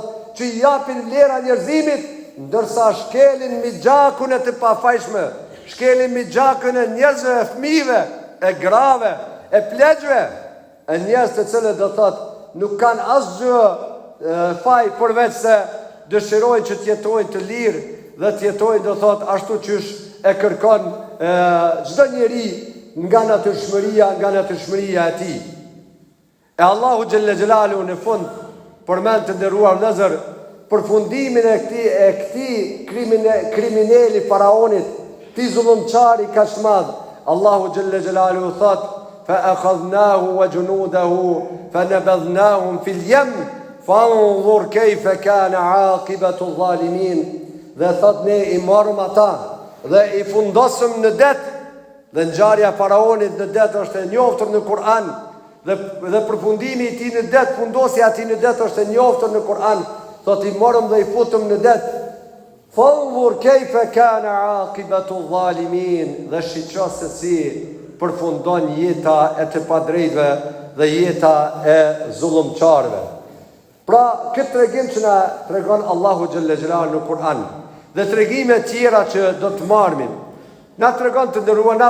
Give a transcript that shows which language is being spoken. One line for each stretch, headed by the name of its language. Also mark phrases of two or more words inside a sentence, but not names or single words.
Albanian: që japin vlera njerëzimit, ndërsa shkelin mi gjakun e të pafajshme, shkelin mi gjakun e njerëzve e fëmijëve, e grave, e plegjve, e njerëz të cilët do të nuk kanë asgjë faj përveç se dëshirojnë që t'jetojnë të lirë dhe t'jetojnë do të ashtu qysh e kërkon çdo njeri nga natyrshmëria e tij. E Allahu
Arabic: جل جلاله
Albanian: në fund përmend të nderuar vëllezër përfundimin e këtij kriminali faraonit, ti zullumçari kaq madh. Allahu
Arabic: جل جلاله
Albanian: thot:
Arabic: فأخذناه وجنوده فنبذناهم في اليم فانظر كيف كان عاقبة الظالمين.
Albanian: Dhe thot ne i morëm ata dhe i fundosëm në det. Dhe ngjarja e faraonit në det është e njohur në Kur'an. Dhe përfundimi i tij në det, fundosja e tij në det është e njohur në Kur'an. Thot i morëm dhe i futëm në det.
Arabic: فانظر كيف كان عاقبة الظالمين.
Albanian: Dhe shiqo se si përfundon jeta e të padrejtëve dhe jeta e zullumçarëve. Pra, këtë tregim që na tregon Allahu
Arabic: جل جلاله
Albanian: në Kur'an dhe tregime tjera që do të marrim, na tregon të nderuar, na